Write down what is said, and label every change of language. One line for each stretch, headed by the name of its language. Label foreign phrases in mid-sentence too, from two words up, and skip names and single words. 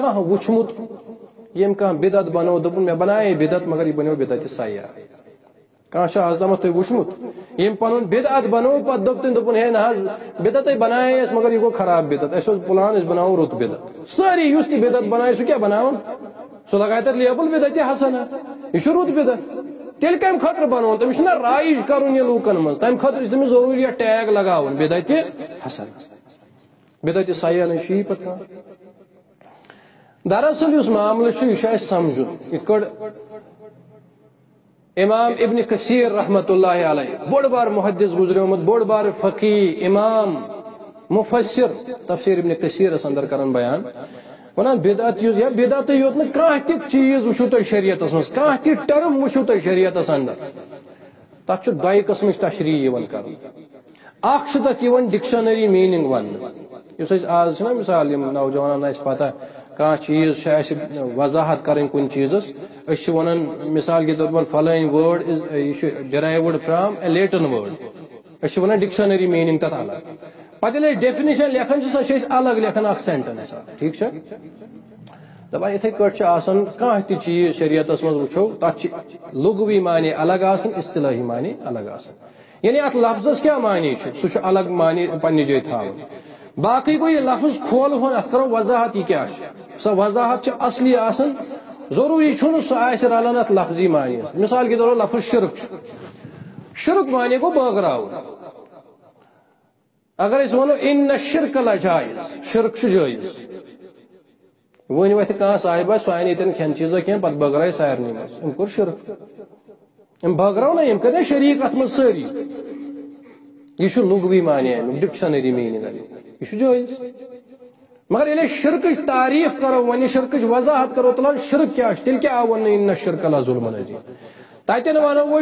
Kashmiri: کانٛہہ وٕچھمُت یم کانٛہہ بدعت بنو دوٚپُن مےٚ بنایے بدعت مگر یہ بنیو بدعت سیاح کانٛہہ چھا آز تامتھ تۄہہِ وٕچھمُت یم پنُن بدعت بنو پتہٕ دوٚپ تٔمۍ دوٚپُن ہے نہ حظ بدعت بنایے اَسہِ مگر یہ گوٚو خراب بدعت اَسہِ اوس پلان أسۍ بناوو رُت بدعت سٲری یُس تہِ بدعت بنایہِ سُہ کیٛاہ بناوان سُہ لگایہِ تتھ لیبل بدعت حسنہ یہ چھُ رُت بدعت تیٚلہِ کمہِ خٲطرٕ بناوُن تٔمِس چھُنہ رایج کرُن یہِ لوٗکن منٛز تمہِ خٲطرٕ چھُ تٔمِس ضروٗری یتھ ٹیگ لگاوُن بدعت حسنہ بدعت سیاح نہ چھُ یی پتہٕ کانٛہہ دراصل یُس معاملہٕ چھُ یہِ چھُ اَسہِ سمجھُن یِتھ کٲٹھۍ امام ابن کثیر
Arabic: رحمۃ اللہ علیہ
Kashmiri: بوڑ بار محدث گزریومت بوڑ بار فقی امام مفسر تفسیر ابن کثیرس اندر کران بیان ونان بدعت یا بدعت یوت نہ کانٛہہ تہِ چیٖز وٕچھو تۄہہِ شریعتس منٛز کانٛہہ تہِ ٹرم وٕچھو تۄہہِ شریعتس اندر تتھ چھُ دۄیہِ قٕسمٕچ تشریح یِوان کرُن اکھ چھُ تتھ یِوان
English: dictionary meaning
Kashmiri: وننہٕ یُس أسۍ آز چھُنہ مثال یِم نوجوانن آسہِ پتہ کانٛہہ چیٖز چھِ اَسہِ وضاحت کرٕنۍ کُنہِ چیٖزس أسۍ چھِ ونان
Urdu: مثال کے طور پر
Kashmiri: فلٲنۍ وٲڈ یہِ چھُ
English: derived from a Latin word
Kashmiri: أسۍ چھِ ونان
English: dictionary meaning
Kashmiri: تتھ الگ پتہٕ ییٚلہِ أسۍ ڈیفِنیشن لیکھان چھِ سۄ چھِ أسۍ الگ لیکھان اکھ سینٹینس ٹھیٖک چھا دپان یِتھٕے کٲٹھۍ چھُ آسان کانٛہہ تہِ چیٖز شریعتس منٛز وٕچھو تتھ چھِ لغوی معنی الگ آسان اصطلاحی معنی الگ آسان یعنی اتھ لفظس کیٛاہ معنی چھُ سُہ چھُ الگ معنی پننہِ جایہِ تھاوُن باقی گوٚو یہِ لفظ کھولہون اتھ کرو وضاحت یہِ کیٛاہ چھُ سۄ وضاحت چھِ اصلی آسان ضروٗری چھُنہٕ سُہ آسہِ رلان اتھ لفظی معنی
Urdu: مثال کے طور پر
Kashmiri: لفظ شرک چھُ شرک معنی گوٚو بٲگراوُن اگر أسۍ ونو
Arabic: ان الشرک لجائز
Kashmiri: شرک چھُ جٲیز ون وتھ کھانا صاحبہ سہ آئی یتن کھین چیزا کی پتہ بٲگرایہِ سارنٕے منٛز أمۍ کوٚر شرک أمۍ بٲگرٲو نا أمۍ کٔرۍ نا شریٖک اتھ منٛز سٲری یہ چھُ لغوی معنی امیُک
English: dictionary meaning
Kashmiri: امیُک یہ چھُ جٲیز مگر ییٚلہِ أسۍ شرکٕچ تعریٖف کرو وۄنۍ شرکٕچ وضاحت کرو تلو شرک کیٛاہ چھُ تیٚلہِ کیٛاہ آو وننہٕ
Arabic: اِنَّ الشِّرْکَ لَظُلْمٌ عَظِیٖم
Kashmiri: تتٮ۪ن ونو أسۍ